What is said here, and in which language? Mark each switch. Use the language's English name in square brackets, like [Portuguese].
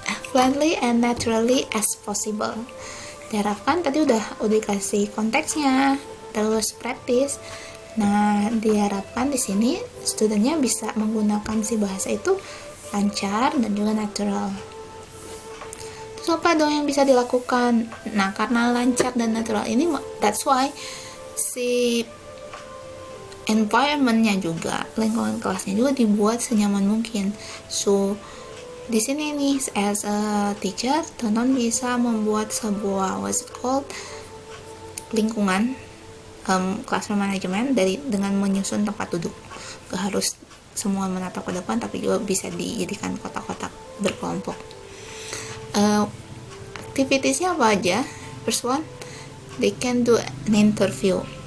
[English] fluently and naturally as possible. [Indonesian] Diharapkan tadi udah dikasih konteksnya, terus praktis. Nah, diharapkan di sini studentnya bisa menggunakan si bahasa itu lancar dan juga natural. Terus apa dong yang bisa dilakukan? Nah, karena lancar dan natural ini, [English] that's why [Indonesian] si environment-nya juga, lingkungan kelasnya juga dibuat senyaman mungkin. So, di sini nih, [English] as a teacher, [Indonesian] teman-teman bisa membuat sebuah [English] what's it called, [Indonesian] lingkungan classroom management dengan menyusun tempat duduk. Gak harus semua menatap ke depan, tapi juga bisa dijadikan kotak-kotak berkelompok. Activitiesnya apa aja? [English] First one, they can do an interview.